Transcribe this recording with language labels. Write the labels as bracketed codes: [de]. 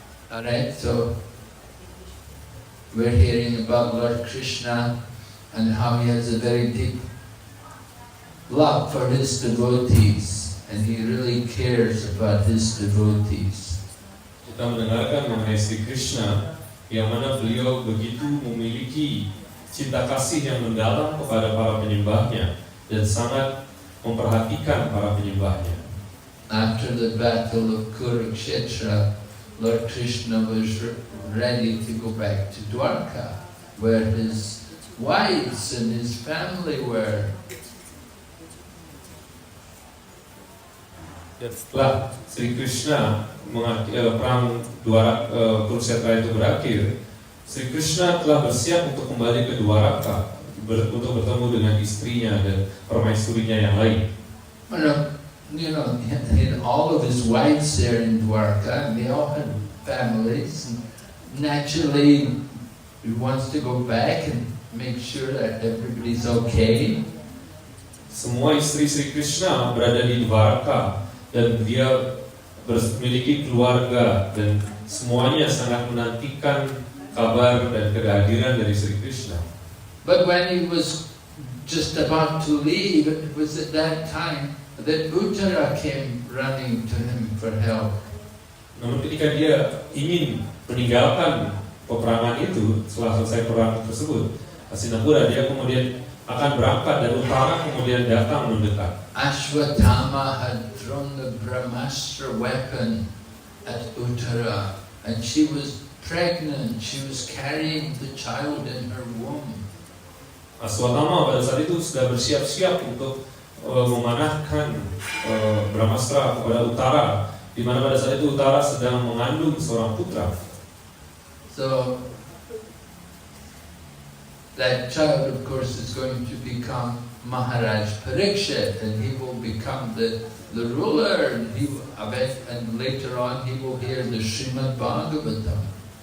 [en] Alright, so we're hearing about Lord Krishna and how he has a very deep love for his devotees, and he really cares about his devotees. [id] Kita mendengarkan mengenai Sri Krishna yang mana beliau begitu memiliki cinta kasih yang mendalam kepada para penyembahnya dan sangat memperhatikan para penyembahnya. [en] After the battle of Kurukshetra, Lord Krishna was ready to go back to Dwarka, where his wives and his family were. [id] Dan setelah Sri Krishna perang Kurukshetra itu berakhir, Sri Krishna telah bersiap untuk kembali ke Dwaraka untuk bertemu dengan istrinya dan permaisurinya yang lain. [en] He had all of his wives there in Dwarka, and they all had families. And naturally, he wants to go back and make sure that everybody's okay. [id] Semua istri Sri Krishna berada di Dwaraka dan dia memiliki keluarga dan semuanya sangat menantikan kabar dan kehadiran dari Sri Krishna. [en] But when he was just about to leave, it was at that time that Uttara came running to him for help. [id] Namun ketika dia ingin meninggalkan peperangan itu, setelah selesai perang tersebut, Hastinapura, dia kemudian akan berangkat dan Uttara kemudian datang mendekat. [en] Ashwatthama had thrown the Brahmastra weapon at Uttara, and she was pregnant. She was carrying the child in her womb. [id] Ashwatthama pada saat itu sudah bersiap-siap untuk memanahkan Brahmastra kepada Uttara, di mana pada saat itu Uttara sedang mengandung seorang putra. [en] So that child, of course, is going to become Maharaj Parikshit, and he will become the ruler, and later on he will hear the Srimad Bhagavatam.